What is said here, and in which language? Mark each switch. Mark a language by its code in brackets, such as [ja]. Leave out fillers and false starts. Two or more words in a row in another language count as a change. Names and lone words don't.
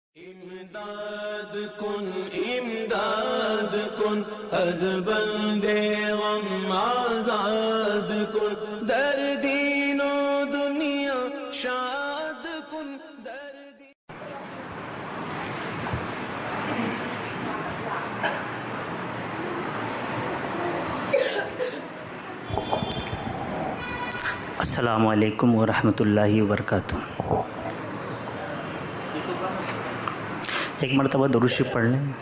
[fa] امداد کن از بند غم آزاد کن، در دین و دنیا شاد کن، در دین. [ar] السلام علیکم ورحمۃ اللہ وبرکاتہ۔ [ur] ایک مرتبہ درود شریف پڑھ لیں۔